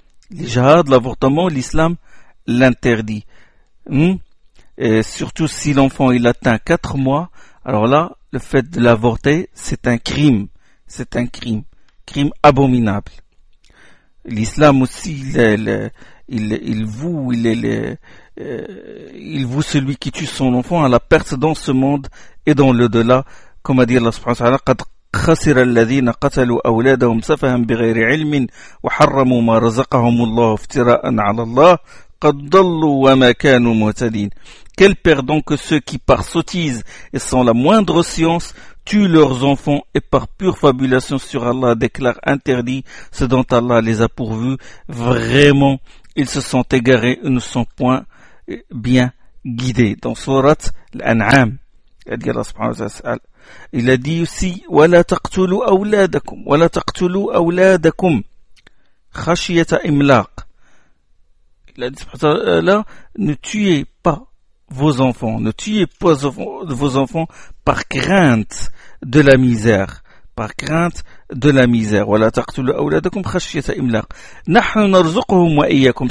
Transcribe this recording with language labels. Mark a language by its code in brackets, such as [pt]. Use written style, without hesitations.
[fr] Les jihad, l'avortement, l'islam l'interdit. Et surtout si l'enfant il atteint 4 mois, alors là, le fait de l'avorter, c'est un crime. C'est un crime. Crime abominable. L'islam aussi, il voue celui qui tue son enfant à la perte dans ce monde et dans l'au-delà. Comme a dit [ar] Allah subhanahu wa ta'ala, qad خسر الذين قتلوا أولادهم سفها بغير علم وحرموا ما رزقهم الله افتراء على الله قد ضلوا وما كانوا مهتدين. [fr] Quel perdant que ceux qui par sottise et sans la moindre science tuent leurs enfants et par pure fabulation sur Allah déclarent interdit ce dont Allah les a pourvus. Vraiment, ils se sont égarés et ne sont point bien guidés. Dans Sourate l'An'am, Allah subhanahu wa ta'ala. Il a dit aussi [ar] وَلَا تَقْتُلُوا أَوْلَادَكُمْ وَلَا تَقْتُلُوا أَوْلَادَكُمْ خَشِيَةَ إِمْلَاقٍ. [fr] Il a dit là, ne tuez pas vos enfants, ne tuez pas vos enfants par crainte de la misère, par crainte de la misère. [ar] وَلَا تَقْتُلُوا أَوْلَادَكُمْ خَشِيَةَ إِمْلَاقٍ نَحْنُ نَرْزُقُهُمْ وَإِيَّاكُمْ.